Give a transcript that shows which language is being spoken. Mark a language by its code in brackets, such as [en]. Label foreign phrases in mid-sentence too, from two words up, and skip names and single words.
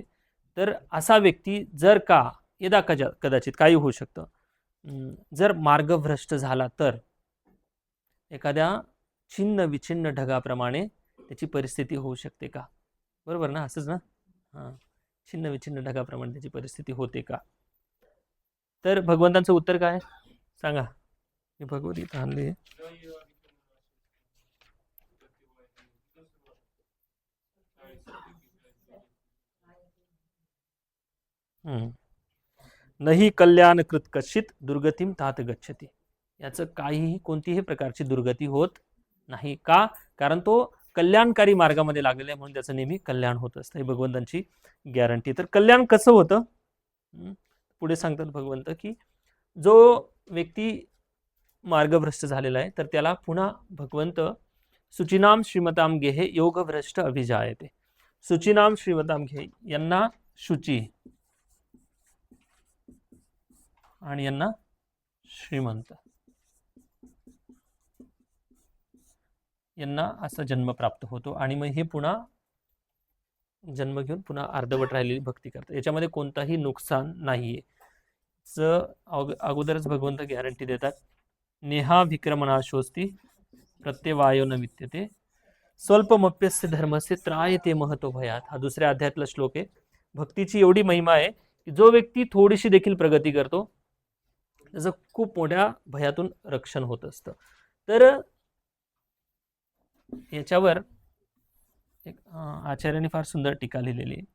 [mr] तर असा व्यक्ती जर का कदाचित काही होऊ शकतं, जर मार्गभ्रष्ट झाला तर एखाद्या छिन्न विछिन्न ढगाप्रमाणे त्याची परिस्थिती होऊ शकते का? बरोबर ना, असंच ना? हां, छिन्न विछिन्न ढगाप्रमाणे त्याची परिस्थिती होते का? तर भगवंतांचं उत्तर काय सांगा? मी भगवद्गीता आणली. [sa] नही कल्याण कृत कश्चित दुर्गतीम तात गच्छति. [mr] याचं काहीही, कोणतीही प्रकारची दुर्गती होत नाही. का? कारण तो कल्याणकारी मार्गामध्ये लागलेला आहे, म्हणून त्याचं नेहमी कल्याण होत असतं. ही भगवंतांची गॅरंटी. तर कल्याण कसं होतं? पुढे सांगतात भगवंत की जो व्यक्ती मार्गभ्रष्ट झालेला आहे तर त्याला पुन्हा भगवंत [sa] सुचिनाम श्रीमताम गेहे योगभ्रष्ट अभिजायते. सुचिनाम श्रीमताम घे, [mr] यांना शुची आणि यांना श्रीमंत, यांना असा जन्म प्राप्त होतो आणि मग हे पुन्हा जन्म घेऊन पुन्हा अर्धवट राहिलेली भक्ती करतात. याच्यामध्ये कोणताही नुकसान नाहीये. अगोदरच भगवंत गॅरंटी देतात. [sa] नेहा विक्रमणाशोस्ती प्रत्यवायो न विद्यते स्वल्पमप्यस्य धर्मस्य त्रायते महतो भयात. [mr] हा 2ऱ्या अध्यायातला श्लोक आहे. भक्तीची एवढी महिमा आहे की जो व्यक्ती थोडीशी देखील प्रगती करतो त्याचं खूप मोठ्या भयातून रक्षण होत असतं. तर याच्यावर एक आचार्यांनी फार सुंदर टीका लिहिलेली आहे.